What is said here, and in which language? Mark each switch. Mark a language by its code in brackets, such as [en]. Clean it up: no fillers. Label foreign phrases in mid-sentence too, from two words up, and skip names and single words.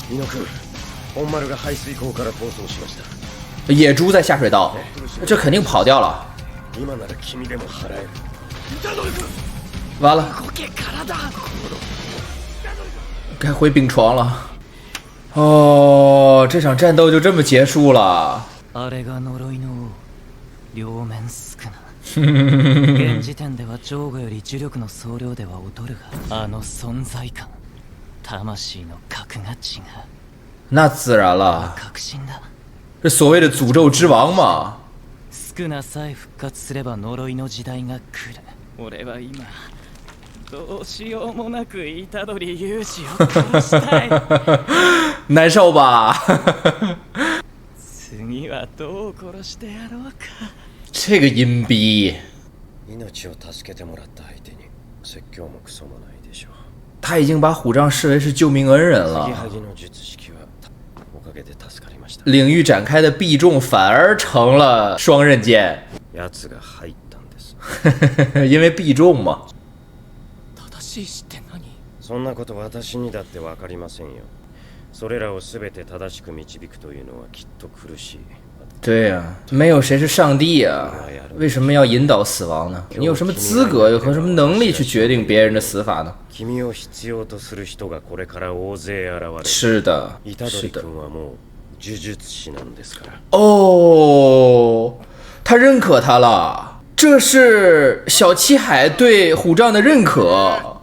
[zh] 野猪在下水道，这肯定跑掉了。完了，该回病床了。哦，这場战斗就这么结束了。 [ja] 現時点ではジョーガより呪力の総量では劣るが、あの存在感、魂の格が違う。 [zh] 那自然了， [ja] 確信だ。 [zh] 这所谓的诅咒之王嘛。 [ja] スクナさえ復活すれば呪いの時代が来る。俺は今どうしようもなく虎杖裕二を殺したい。 [zh] 難受吧？ [ja] 次はどう殺してやろうか。 [zh] 这个阴逼。他已经把虎杖视为是救命恩人了。领域展开的必中反而成了双刃剑。因为必中嘛。 [ja] そんなこと私にだってわかりませんよ。それらをすべて正しく導くというのはきっと苦しい。 [zh] 对呀，没有谁是上帝啊，为什么要引导死亡呢？你有什么资格，有和什么能力去决定别人的死法呢？是的，是的。哦，他认可他了，这是小七海对虎杖的认可。